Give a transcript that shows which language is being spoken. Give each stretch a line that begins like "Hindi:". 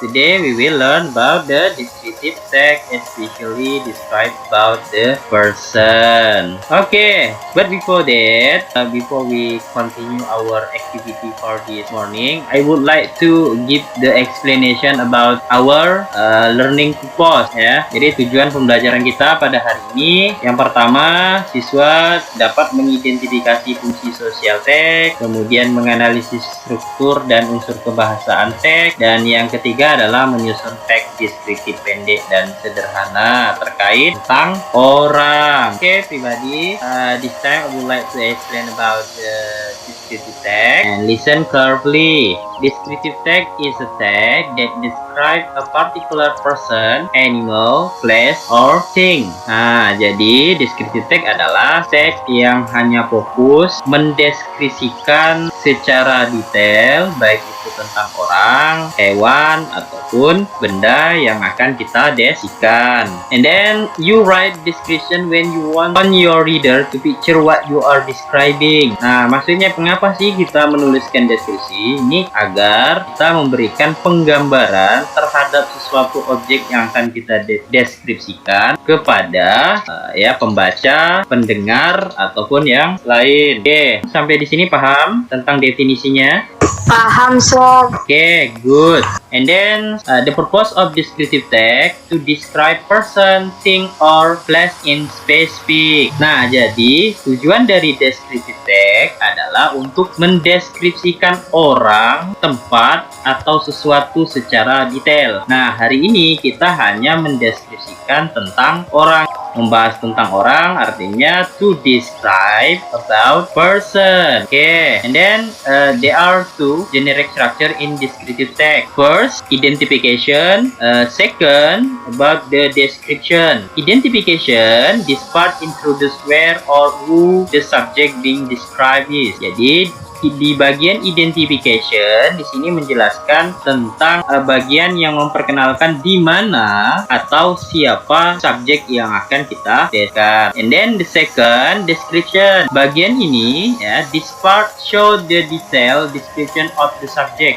English: Today we will learn about the descriptive text, especially describe about the person. Okay, but before that, before we continue our activity for this morning, I would like to give the explanation about our learning purpose ya.
Indonesian: Jadi tujuan pembelajaran kita pada hari ini, yang pertama, siswa dapat mengidentifikasi fungsi sosial teks, kemudian menganalisis struktur dan unsur kebahasaan teks, dan yang ketiga adalah menyusun teks deskriptif pendek dan sederhana terkait tentang orang.
English: Okay, everybody, this time I would like to explain about the descriptive text, and listen carefully. Descriptive text is a text that describes a particular person, animal, place, or thing.
Indonesian: Nah, jadi descriptive text adalah teks yang hanya fokus mendeskripsikan secara detail, baik itu tentang orang, hewan, ataupun benda yang akan kita deskripsikan.
English: And then you write description when you want your reader to picture what you are describing.
Indonesian: Nah, maksudnya mengapa sih kita menuliskan deskripsi? Ini agar kita memberikan penggambaran terhadap sesuatu objek yang akan kita deskripsikan kepada pembaca, pendengar, ataupun yang lain. Oke, sampai di sini paham tentang tentang definisinya? Paham, Sir.
English: Okay, good. And then the purpose of descriptive text to describe person, thing, or place in specific.
Indonesian: Nah, jadi tujuan dari descriptive text adalah untuk mendeskripsikan orang, tempat, atau sesuatu secara detail. Nah, hari ini kita hanya mendeskripsikan tentang orang. Membahas tentang orang artinya
English: to describe about person. Okay, and then there are two generic structure in descriptive text. First, identification. Second, about the description. Identification, this part introduce where or who the subject being described is.
Indonesian: Jadi di bagian identification di sini menjelaskan tentang bagian yang memperkenalkan di mana atau siapa subjek yang akan kita deskripsikan.
English: And then the second, description.
Indonesian: Bagian ini ya,
English: this part show the detail description of the subject.